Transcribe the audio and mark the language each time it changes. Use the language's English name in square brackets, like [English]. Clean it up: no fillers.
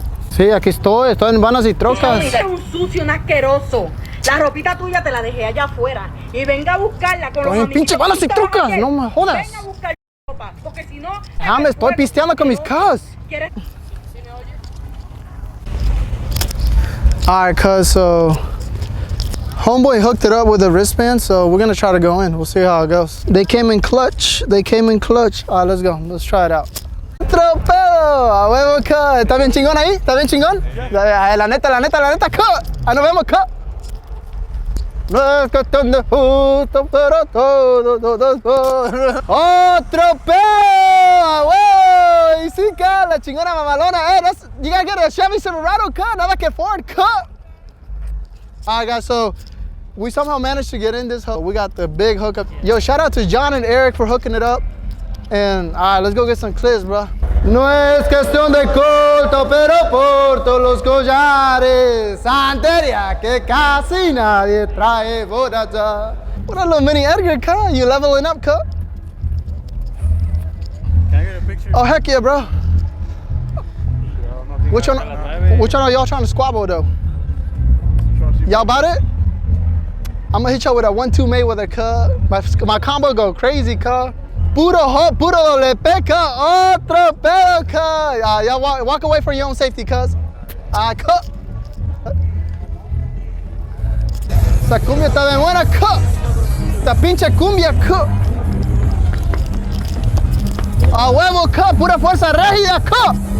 [Spanish] Sí, aquí estoy en Bandas y Trocas. Eres un sucio, un asqueroso. La ropita tuya te la dejé allá afuera. Y venga a buscarla con los Estoy en pinche Bandas y Trocas, no me jodas. Venga a buscar tu ropa, porque si no... Me estoy pisteando con mis cuz. ¿Quieres? [English] Alright, cuz, so homeboy hooked it up with a wristband, so we're gonna try to go in. We'll see how it goes. They came in clutch. Alright, let's go. Let's try it out. [Spanish] Otro pedo, a huevo, cut. ¿Está bien chingón ahí? ¿Está bien chingón? La neta, cut. Ahí nos vemos, cut. No es cuestión de justo, pero todo. Otro pedo, huevo. Y sí, [English] cut, [Spanish] la chingona mamalona. [English] You gotta get a Chevy Silverado, cut. [Spanish] Nada que Ford, cut. [English] Alright, guys, so we somehow managed to get in this hook. We got the big hookup. Yo, shout out to John and Eric for hooking it up. And all right, let's go get some clips, bro. [Spanish] No es cuestión de corto, pero porto los collares. Santería que casi nadie trae por allá. [English] What a little mini Edgar, cut. You leveling up, cut? Can I get a picture? Oh, heck yeah, bro. Which one are y'all trying to squabble, though? Y'all about it? I'm gonna hit y'all with a 1-2 Mayweather, cut. My combo go crazy, cut. [Spanish] Puro hot, puro doble peca, otro pedo, cut. [English] Y'all walk away for your own safety, cuz. Cut. [Spanish] Esa cumbia está de buena, cut. Esta pinche cumbia, cut. A huevo, cut. Pura fuerza rígida, cut.